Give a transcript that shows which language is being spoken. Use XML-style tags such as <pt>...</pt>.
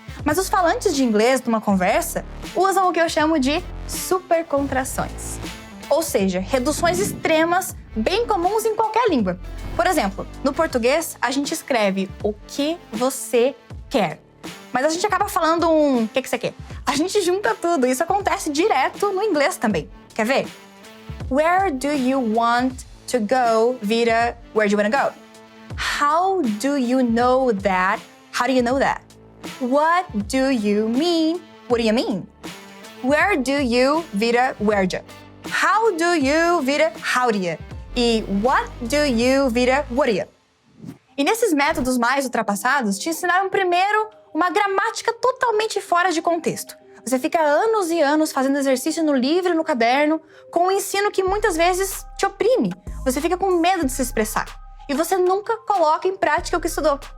<pt>Mas os falantes de inglês numa conversa usam o que eu chamo de supercontrações. Ou seja, reduções extremas, bem comuns em qualquer língua. Por exemplo, no português, a gente escreve o que você quer. Mas a gente acaba falando o que você quer. A gente junta tudo, isso acontece direto no inglês também. Quer ver?</pt> <en>Where do you want to go</en> <pt>vira</pt> <en>where do you want to go? How do you know that? How do you know that? What do you mean? What do you mean? Where do you</en> <pt>vira</pt> <en>where do? How do you</en> <pt>vira</pt> <en>how do you?</en> <pt>E</pt> <en>what do you vira what do you?</en> <pt>E nesses métodos mais ultrapassados, te ensinaram primeiro uma gramática totalmente fora de contexto. Você fica anos e anos fazendo exercício no livro e no caderno, com um ensino que muitas vezes te oprime. Você fica com medo de se expressar. E você nunca coloca em prática o que estudou.</pt>